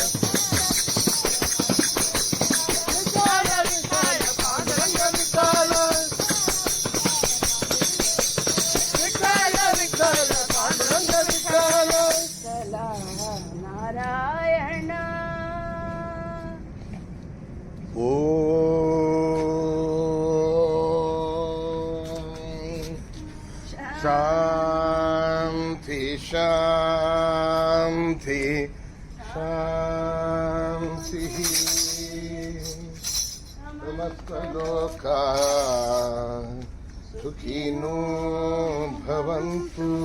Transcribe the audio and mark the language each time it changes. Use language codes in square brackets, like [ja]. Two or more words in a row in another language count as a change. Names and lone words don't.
[sa] ಹರ ವಿಠಲ ಪಾಂಡುರಂಗ ವಿಠಲ ವಿಠಲ ವಿಠಲ ಪಾಂಡುರಂಗ ವಿಠಲ ನಾರಾಯಣ ಓಂ ಶಾಂತಿ ಶಾಂತಿ ಶಾಂತಿ ಸಮಸ್ತ ಲೋಕ ಸುಖಿನೋ ಭವಂತು